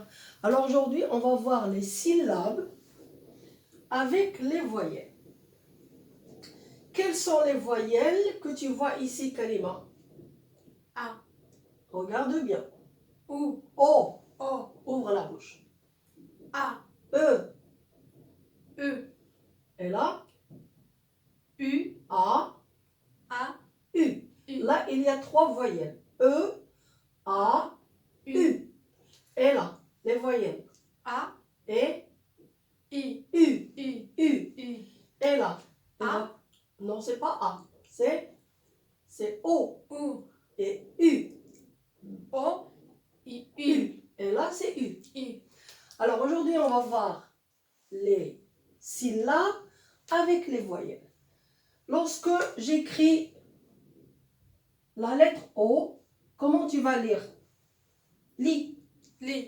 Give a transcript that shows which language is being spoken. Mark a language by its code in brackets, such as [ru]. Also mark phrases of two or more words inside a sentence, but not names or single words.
[fr] Alors aujourd'hui, on va voir les syllabes avec les voyelles. Quelles sont les voyelles que tu vois ici, Karima? A. Regarde bien. O. O. O. Ouvre la bouche. A. E. E. Et là, U. A. A. U. U. Là, il y a trois voyelles. E, A, U. Et là, les voyelles. A. Et I. U. U. U. U. Et là. A. Non, c'est pas A. C'est O. O. Et U. O. I. U. U. Et là, c'est U. U. Alors, aujourd'hui, on va voir les syllabes avec les voyelles. Lorsque j'écris la lettre O, comment tu vas lire? Lis. Li.